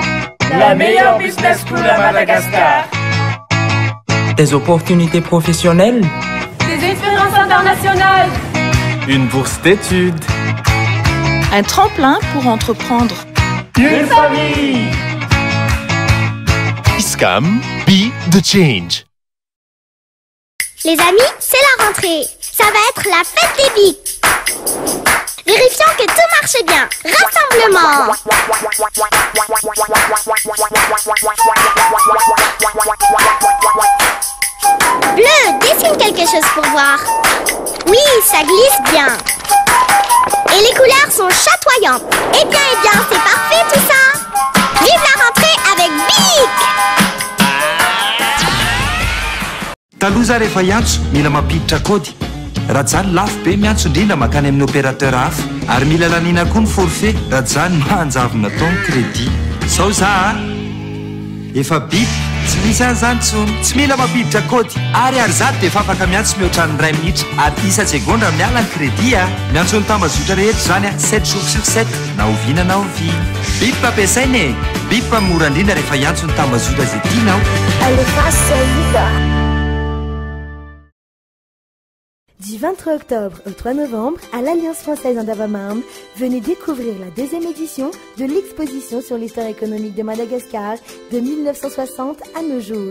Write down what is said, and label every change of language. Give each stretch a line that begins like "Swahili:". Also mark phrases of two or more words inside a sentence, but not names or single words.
French: La meilleure
English: business school
French: à Madagascar. Des opportunités professionnelles, des expériences internationales, une bourse d'études, un tremplin pour entreprendre, une famille. Iskam,
English: be the change.
French: Les amis, c'est la rentrée. Ça va être la fête des bics. Vérifions que tout marche bien. Rassemblement. Bleu, dessine quelque chose pour voir. Oui, ça glisse bien. Et les couleurs sont chatoyantes. Eh bien, c'est parfait tout ça. Vive la rentrée avec BIC!
Malagasy: Taloza rehefa iantso mila mampiditra kody raha zany lafo be miantso indrindra makany amin'ny opérateur hafa ary mila lanina koa ny forfait raha zany mahanjavona taony crédit sao za efa bip tsy misy an'izany tsony tsy mila mampiditra kody ary zato dia efa afaka miantso mihoatrany 2 minitra ary isa segondra miala ny crédit miantso ny tambazotra rehetra zany
French: 7 jours sur 7
Malagasy: na oviana na ovina bip ampiasaina e bip mora indrindra rehefa iantso ny tambazotra zay tianao
French: Du 23 octobre au 3 novembre, à l'Alliance française Andavamam, venez découvrir la 2e édition de l'exposition sur l'histoire économique de Madagascar de 1960 à nos jours.